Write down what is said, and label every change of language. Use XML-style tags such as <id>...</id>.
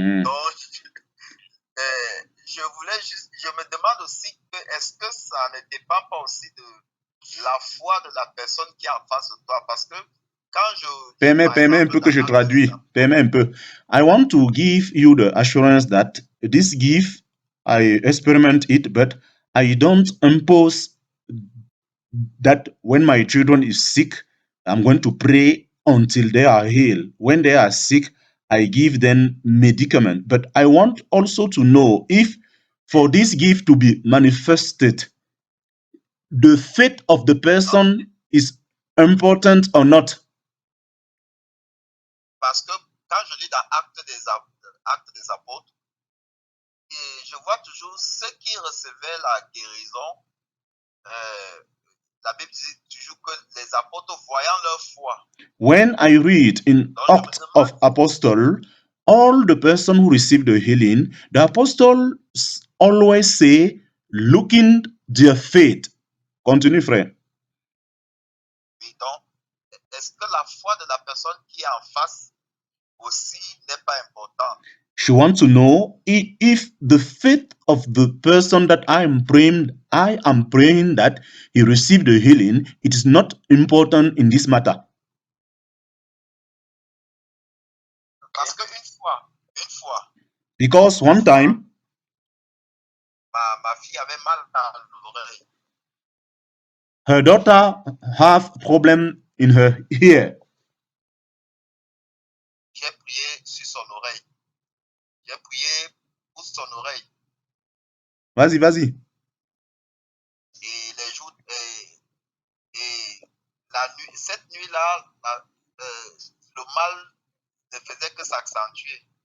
<fr>Donc, je me demande aussi que est-ce que ça ne dépend pas aussi de la foi de la personne qui est en face de toi, parce que quand je... Permets un peu que je traduis. Permets un peu.</fr> <en>I want to give you the assurance that this gift, I experiment it, but I don't impose that when my children is sick, I'm going to pray until they are healed. When they are sick, I give them medicament. But I want also to know if for this gift to be manifested, the faith of the person is important or not.</en> <fr>Parce que quand je lis dans Actes des Apôtres, et je vois toujours ceux qui recevaient la guérison, la Bible dit toujours que les apôtres voyant leur foi.</fr> <en>When I read in Acts of Apostles, all the person who received the healing, the apostles always say, looking their faith.</en> <fr>Continue, frère. Oui, donc, est-ce que la foi de la personne qui est en face aussi n'est pas importante?</fr> <en>She wants to know if the faith of the person that I am praying that he received the healing, it is not important in this matter.</en> <fr>Parce qu'une fois,</fr> <en>because one time,</en> <fr>ma fille avait mal dans l'oreille.</fr> <en>Her daughter have problem in her ear.</en> <fr>J'ai prié sur son oreille. J'ai prié pour son oreille. Vas-y. Et les jours et la nuit, cette nuit-là, le mal ne faisait que s'accentuer.</fr>